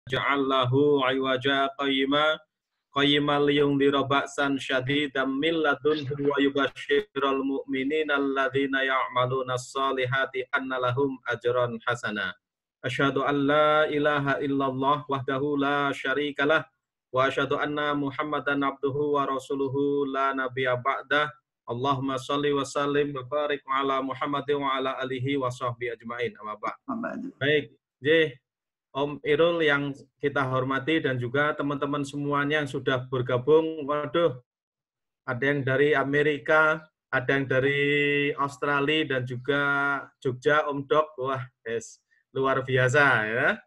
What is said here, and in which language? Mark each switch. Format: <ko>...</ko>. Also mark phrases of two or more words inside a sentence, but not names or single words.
<ar>جعل له عوجا قيما لينذر بأسا شديدا من لدنه ويبشر المؤمنين الذين يعملون الصالحات أن لهم أجرا حسنا. أشهد أن لا إله إلا الله وحده لا شريك له وأشهد أن محمدا عبده ورسوله لا نبي بعده. اللهم صل وسلم وبارك على محمد وعلى آله وصحبه أجمعين. أما بعد.</ar> <id>Baik, Om Irul yang kita hormati dan juga teman-teman semuanya yang sudah bergabung. Waduh, ada yang dari Amerika, ada yang dari Australia dan juga Jogja, Om Dok. Wah, luar biasa ya.</id>